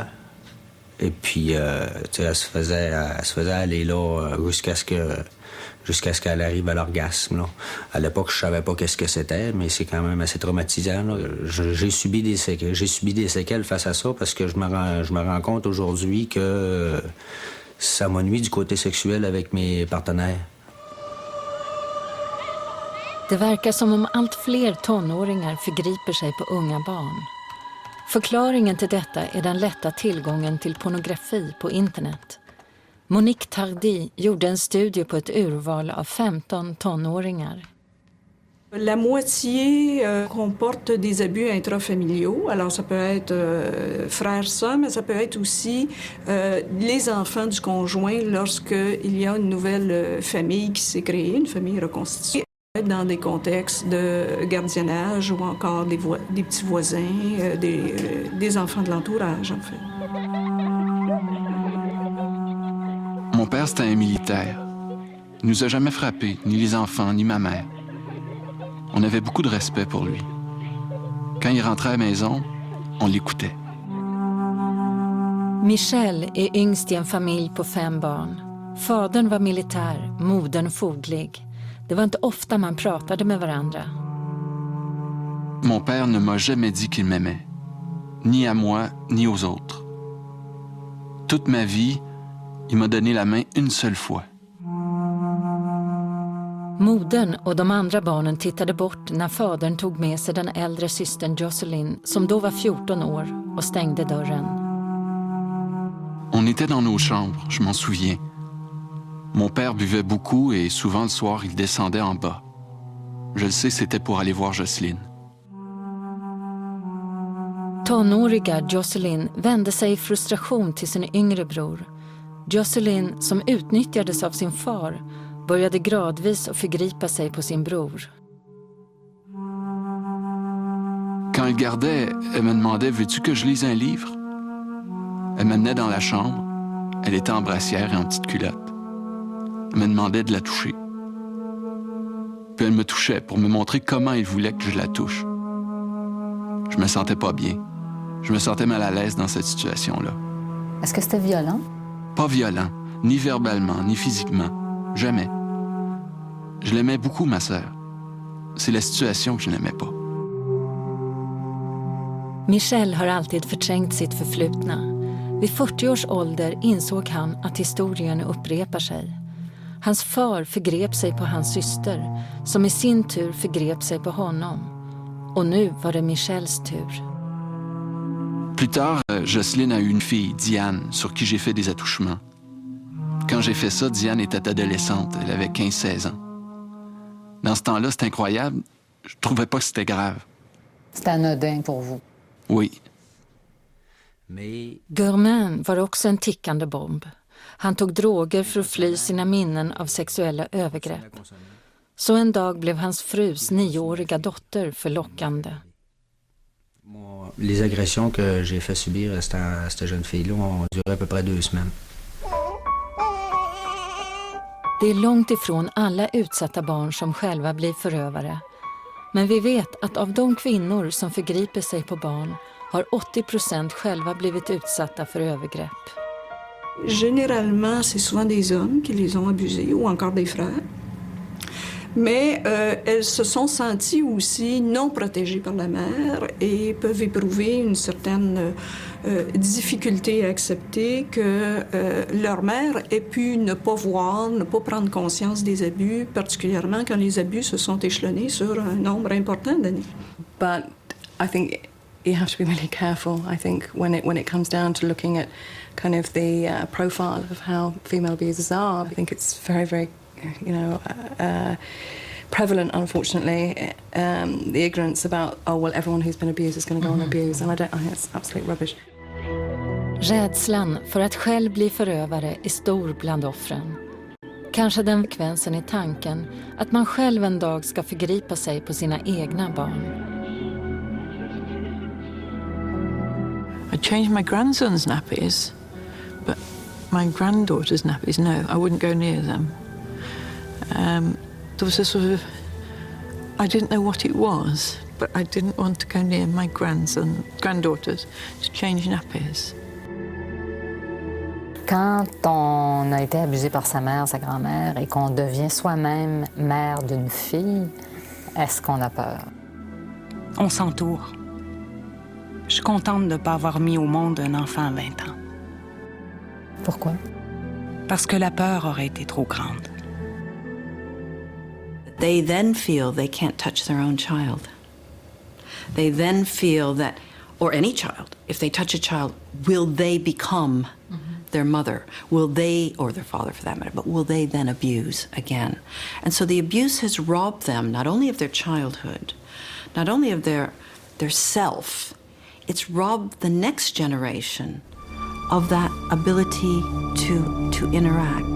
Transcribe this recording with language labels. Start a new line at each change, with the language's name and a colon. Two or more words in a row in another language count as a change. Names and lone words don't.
French: Et puis, elle se faisait aller là jusqu'à ce qu'elle arrive à l'orgasme, là. À l'époque, je savais pas qu'est-ce que c'était, mais c'est quand même assez traumatisant, là. J'ai subi des séquelles face à ça parce que je me rends compte aujourd'hui que ça m'a nuit du côté sexuel avec mes partenaires.
Swedish: Det verkar som om allt fler tonåringar förgriper sig på unga barn. Förklaringen till detta är den lätta tillgången till pornografi på internet. Monique Tardy gjorde en studie på ett urval av 15 tonåringar.
French: La moitié comporte des abus intrafamiliaux. Alors ça peut être frères-sœurs, mais ça peut être aussi les enfants du conjoint lorsqu'il y a une nouvelle famille qui s'est créée, une famille reconstituée. Dans des contextes de gardiennage ou encore des petits voisins, des enfants de l'entourage, en fait. Mon père, c'était un militaire. Il nous a jamais frappés, ni les enfants, ni ma mère. On avait beaucoup de respect pour lui. Quand il rentrait à la maison, on l'écoutait.
Swedish: Michelle är yngst i en familj på 5 barn. Fadern var militär, modern foglig. Det var inte ofta man pratade med varandra.
French: Mon père ne m'a jamais dit qu'il m'aimait, ni à moi, ni aux autres. Toute ma vie, il m'a donné la main une seule fois.
Swedish: Modern och de andra barnen tittade bort när fadern tog med sig den äldre systern Jocelyn, som då var 14 år, och stängde dörren.
French: On était dans nos chambres, je m'en souviens. Mon père buvait beaucoup et souvent le soir, il descendait en bas. Je le sais, c'était pour aller voir Jocelyne.
Swedish: Tonåriga Jocelyn vände sig i frustration till sin yngre bror. Jocelyn, som utnyttjades av sin far, började gradvis att förgripa sig på sin bror.
French: Quand elle gardait, elle me demandait « Veux-tu que je lise un livre? » Elle m'amenait dans la chambre. Elle était en brassière et en petite culotte. Elle me demandait de la toucher. Puis elle me touchait pour me montrer comment il voulait que je la touche. Je me sentais pas bien. Je me sentais mal à l'aise dans cette situation-là. Est-ce que c'était violent? Pas violent, ni verbalement, ni physiquement. Jamais. Je l'aimais beaucoup, ma sœur. C'est la situation que je n'aimais pas.
Swedish: Michel har alltid förträngt sitt förflutna. Vid 40 års ålder insåg han att historien upprepar sig. Hans far förgrep sig på hans syster, som i sin tur förgrep sig på honom. Och nu var det Michels tur.
French: Plus tard, Jocelyne a eu une fille, Diane, sur qui j'ai fait des attouchements. Quand j'ai fait ça, Diane était adolescente. Elle avait 15-16 ans. Dans ce temps-là, c'était incroyable. Je trouvais pas que c'était grave. C'était anodin pour vous? Oui.
Swedish: Gurman var också en tickande bomb. Han tog droger för att fly sina minnen av sexuella övergrepp. Så en dag blev hans frus 9-åriga dotter förlockande.
French: Les agressions que j'ai fait subir à cette jeune fille-là ont duré à peu près 2 semaines.
Swedish: Det är långt ifrån alla utsatta barn som själva blir förövare. Men vi vet att av de kvinnor som förgriper sig på barn har 80% själva blivit utsatta för övergrepp.
French: Généralement, c'est souvent des hommes qui les ont abusés ou encore des frères. Mais elles se sont senties aussi non protégées par la mère et peuvent éprouver une certaine difficulté à accepter que leur mère ait pu ne pas voir, ne pas prendre conscience des abus, particulièrement quand les abus se sont échelonnés sur un nombre important d'années.
English: But I think you have to be really careful, I think, when it comes down to looking at kind of the profile of how female abusers are. I think it's very, very, prevalent, unfortunately, the ignorance about, oh, well, everyone who's been abused is going to go on abuse. And I think it's absolute rubbish.
Swedish: Rädslan för att själv bli förövare är stor bland offren. Kanske den frekvensen i tanken att man själv en dag ska förgripa sig på sina egna barn.
English: I changed my grandson's nappies, but my granddaughter's nappies, no, I wouldn't go near them. There was a sort of, I didn't know what it was, but I didn't want to go near my granddaughters to change nappies.
French: Quand on a été abusé par sa mère, sa grand-mère, et qu'on devient soi-même mère d'une fille, est-ce qu'on a peur? On s'entoure. Je suis contente de ne pas avoir mis au monde un enfant à 20 ans. Pourquoi? Parce que la peur aurait été trop grande.
English: They then feel they can't touch their own child. They then feel that, or any child, if they touch a child, will they become their mother? Will they, or their father for that matter, but will they then abuse again? And so the abuse has robbed them not only of their childhood, not only of their self, it's robbed the next generation of that ability to interact.